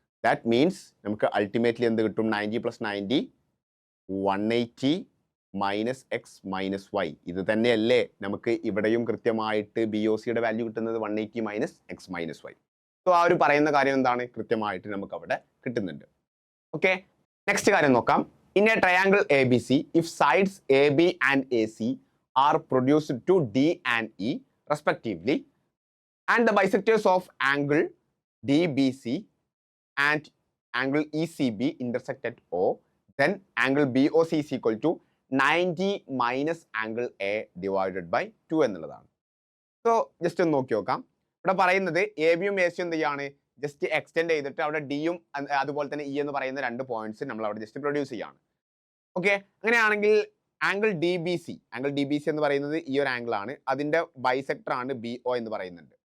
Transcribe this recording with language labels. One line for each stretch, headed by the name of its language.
English: that means
Malayalam: നമുക്ക് ultimately എന്ത് കിട്ടും, 90 plus 90 180 minus X minus Y. ഇത് തന്നെയല്ലേ നമുക്ക് ഇവിടെയും കൃത്യമായിട്ട് BOCയുടെ വാല്യൂ കിട്ടുന്നത്, 180 minus X minus Y. So ആ ഒരു പറയുന്ന കാര്യം എന്താണ്, കൃത്യമായിട്ട് നമുക്ക് അവിടെ കിട്ടുന്നുണ്ട്. ഓക്കെ, നെക്സ്റ്റ് കാര്യം നോക്കാം.
English: In a triangle ABC, if sides AB and AC are produced to D and E respectively and the bisectors of angle DBC and angle ECB intersect at O, then angle BOC is equal to 90 minus angle A divided by 2 എന്നുള്ളതാണ്.
Malayalam: So just ഒന്ന് നോക്കി നോക്കാം. ഇവിടെ പറയുന്നത് ABയും ACയും എന്ത് ചെയ്യാണ്, just extend ചെയ്തിട്ട് അവിടെ ഡിയും അതുപോലെ തന്നെ ഇ എന്ന് പറയുന്ന രണ്ട് പോയിന്റ്സ് നമ്മൾ അവിടെ ജസ്റ്റ് പ്രൊഡ്യൂസ് ചെയ്യാണ്. ഓക്കെ, അങ്ങനെയാണെങ്കിൽ ആംഗിൾ ഡി ബി സി എന്ന് പറയുന്നത് ഈ ഒരു ആംഗിൾ ആണ്, അതിന്റെ ബൈസെക്ടർ ആണ് BO എന്ന് പറയുന്നുണ്ട്.